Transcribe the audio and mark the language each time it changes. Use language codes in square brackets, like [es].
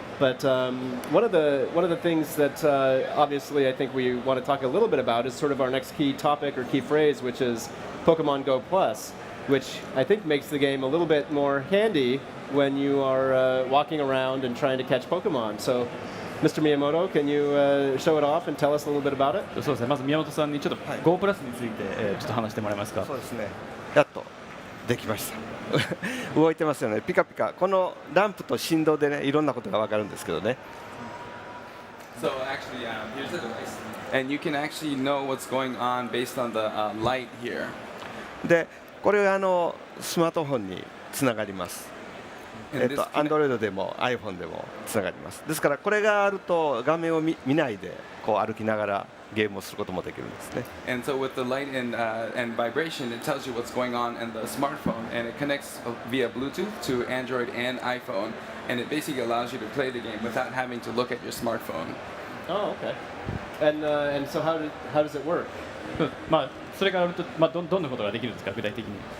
[en] But one of the things that obviously I think we want to talk a little bit about is sort of our next key topic or key phrase, which is Pokemon Go Plus, which I think makes the game a little bit more handy when you are walking around and trying to catch Pokemon. So, Mr. Miyamoto, can you show it off and tell us a little bit about it? [ja] そうですね。まず宮本さんにちょっと Go プラスについてちょっと話してもらえますか。そうですね。やっとできました。動いてますよね。ピカピカ。このランプと振動でね、いろんなことがわかるんですけどね。 [en] So actually, here's the device, and you can actually know what's going on based on the light here. [ja] で、これスマートフォンにつながります。 Android でも iPhone でもつながります。ですからこれがあると画面を見ないで歩きながらゲームをすることもできるんですね。 [en] And so with the light and vibration, it tells you what's going on in the smartphone, and it connects via Bluetooth to Android and iPhone, and it basically allows you to play the game without having to look at your smartphone. Oh, okay. And so how does it work? [ja] それがあるとどんなことができるんですか、具体的に。